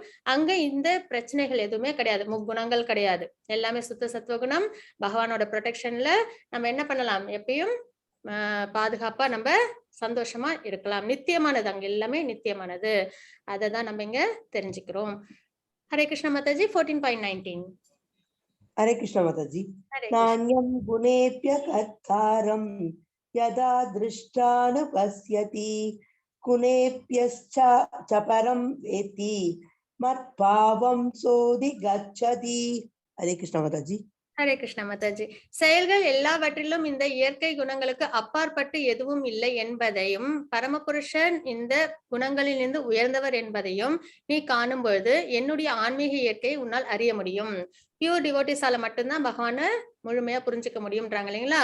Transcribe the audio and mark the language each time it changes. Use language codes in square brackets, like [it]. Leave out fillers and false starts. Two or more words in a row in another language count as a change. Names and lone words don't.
[ta] அங்க இந்த பிரச்சனைகள் எதுவுமே கிடையாது, முக்குணங்கள் கிடையாது, எல்லாமே சுத்த சத்துவகுணம். பகவானோட ப்ரொடெக்ஷன்ல நம்ம என்ன பண்ணலாம்? எப்பயும் பாதுகாப்பா நம்ம சந்தோஷமா இருக்கலாம். நித்தியமானது, அங்க எல்லாமே நித்தியமானது. அததான் நம்ம இங்க தெரிஞ்சுக்கிறோம். ஹரே கிருஷ்ண மாதாஜி. 14.19. [hi] हरे कृष्ण माताजी। [sa] नान्यं गुणेभ्य कर्तारं यदा दृष्टानुपश्यति गुणेभ्यश्च च परं वेति मत्भावं सोऽधिगच्छति। [hi] हरे कृष्ण माताजी। [ta] ஹரே கிருஷ்ண மாதாஜி. செயல்கள் எல்லாவற்றிலும் இந்த இயற்கை குணங்களுக்கு அப்பாற்பட்டு எதுவும் இல்லை என்பதையும், பரமபுருஷன் இந்த குணங்களிலிருந்து உயர்ந்தவர் என்பதையும் நீ காணும் பொழுது என்னுடைய ஆன்மீக இயற்கை உன்னால் அறிய முடியும். [en] pure devoteesஆல [ta] மட்டும்தான் பகவான முழுமையா புரிஞ்சுக்க முடியும்ன்றாங்க இல்லைங்களா?